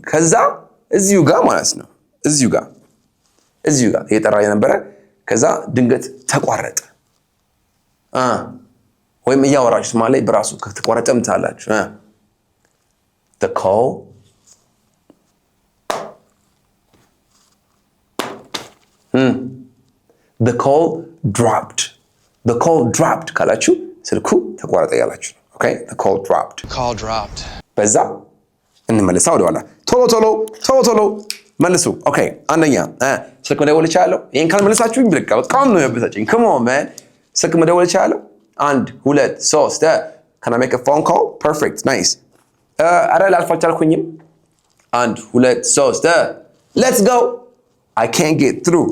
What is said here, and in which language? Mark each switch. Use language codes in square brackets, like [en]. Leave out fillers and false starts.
[am] ከዛ እዚሁ ጋር ማለት ነው። እዚሁ ጋር እየጠራ የነበረ ከዛ ድንገት ተቋረጠ። ወይም እያወራችሁ ማለት ላይ በራሱ ከተቋረጠ ምታላችሁ። [en] The call The call dropped. The call dropped [am] ካላችሁ ስልኩ ተቋረጠ ያላችሁ። [en] Okay? The call dropped. Call dropped. [am] በዛ እንመለሳ ወደኋላ ቶሎ መልሱ። ኦኬ አንደኛ ስልክ መደወል ይችላል። ይሄን ካልመለሳችሁኝ ብለቃ በጣም ነው ያበሳጨኝ። [en] Come on man. [am] ስልክ መደወል ይችላል። [en] 1 2 3 Can I make a phone call? Perfect. Nice. [am] አረ ላልፍ አልቻልኩኝም። [en] 1 2 3 Let's go. I can't get through.